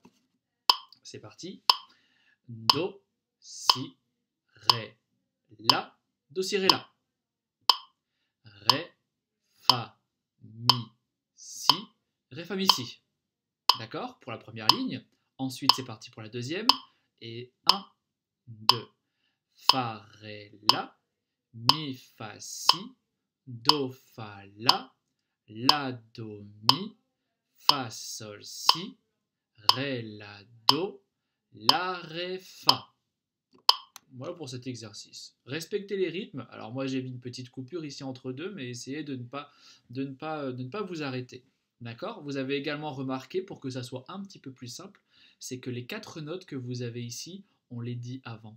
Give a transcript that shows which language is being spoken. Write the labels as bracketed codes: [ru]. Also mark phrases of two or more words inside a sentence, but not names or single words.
[fr] C'est parti. Do, Si, Ré, La. Do, Si, Ré, La. Ré, Fa, Mi, Si. Ré, Fa, Mi, Si. D'accord, pour la première ligne. Ensuite, c'est parti pour la deuxième. Et 1, 2. Fa, Ré, La. Mi, Fa, Si. Do, Fa, La, Do, Mi. Fa, Sol, Si. Ré, La, Do. La, Ré, Fa. Voilà pour cet exercice. Respectez les rythmes. Alors moi j'ai mis une petite coupure ici entre deux, mais essayez de ne pas vous arrêter. D'accord. Vous avez également remarqué, pour que ça soit un petit peu plus simple, c'est que les 4 notes que vous avez ici, on les dit avant.